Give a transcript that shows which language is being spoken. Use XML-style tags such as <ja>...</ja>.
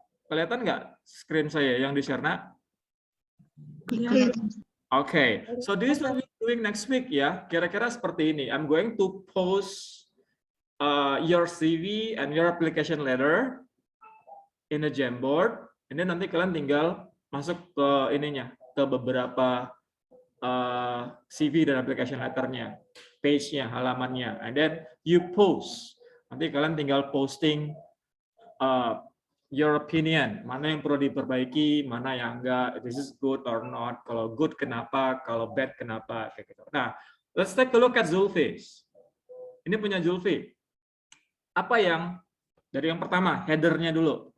<id>Kelihatan nggak screen saya yang di-share, nak?</id> <en>Okay, so this is what we're doing next week ya. Kira-kira seperti ini. I'm going to post your CV and your application letter in a Jamboard. And then</en> <id>nanti kalian tinggal masuk ke ininya, ke beberapa CV dan application letternya, page-nya, halamannya.</id> <en>And then you post.</en> <id>Nanti kalian tinggal posting</id> <en>your opinion,</en> <id>mana yang perlu diperbaiki, mana yang enggak,</id> <en>this is good or not,</en> <id>kalau good kenapa, kalau bad kenapa, kayak gitu.</id> <en>Nah, let's take a look at Zulfi.</en> <id>Ini punya Zulfi. Apa yang, dari yang pertama, header-nya dulu.</id>